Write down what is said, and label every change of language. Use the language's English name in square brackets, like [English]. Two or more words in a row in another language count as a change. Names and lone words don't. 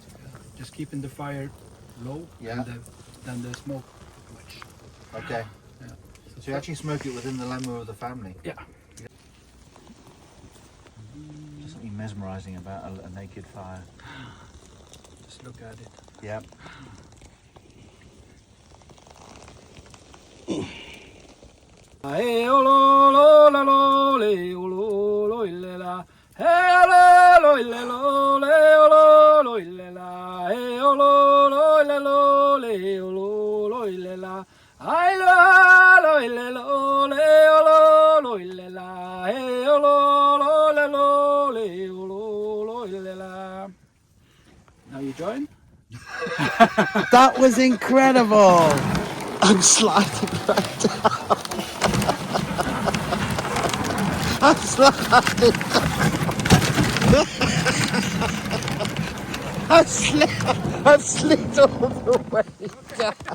[English] Just keeping the fire low, Yeah. and then the smoke much. Okay. Yeah. So you actually smoke it within the lamu of the family? Yeah. There's something mesmerising about a naked fire. Just look at it. Yep. Hey, oh, lo, lo, la, lo, le, oh, lo, lo, le, la. Hey, lo, lo, le, lo, le, oh, lo, lo, le, la. Hey, oh, lo, lo, le, lo, le, oh, lo, lo, le, la. Ay, lo, lo, le, lo, le, oh, lo, lo, le, la. Hey, oh, lo, lo, le, lo, le, oh, lo, lo, le, la. Now you join? That was incredible! I'm sliding right down. I'm sliding down. I've slid all the way down.